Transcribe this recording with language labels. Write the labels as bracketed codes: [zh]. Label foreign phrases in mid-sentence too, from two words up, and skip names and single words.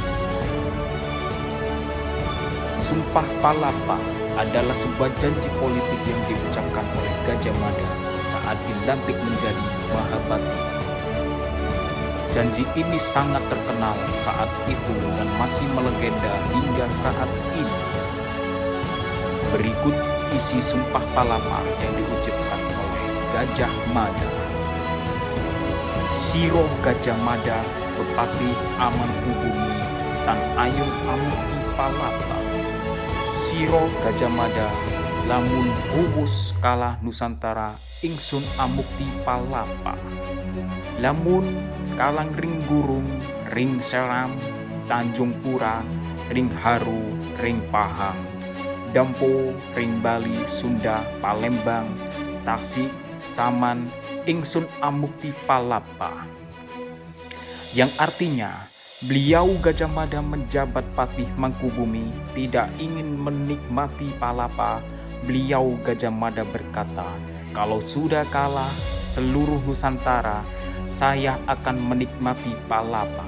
[id] Sumpah Palapa adalah sebuah janji politik yang diucapkan oleh Gajah Mada saat dilantik menjadi Mahapati. Janji ini sangat terkenal saat itu dan masih melegenda hingga saat ini. Berikut isi Sumpah Palapa yang diucapkan oleh Gajah Mada. [kaw] Siro Gajah Mada, Bupati Aman Ubumi, Tan Ayun Amuti Palapa. Siro Gajah Mada, lamun huwus kalah Nusantara ingsun amukti palapa. Lamun kalang ring Gurun, ring Seram, Tanjung Pura, ring Haru, ring Pahang, Dampo, ring Bali, Sunda, Palembang, Tasik, Saman, ingsun amukti palapa. [id] Yang artinya, beliau Gajah Mada menjabat Patih Mangkubumi tidak ingin menikmati palapa. Beliau Gajah Mada berkata, kalau sudah kalah seluruh Nusantara, saya akan menikmati palapa.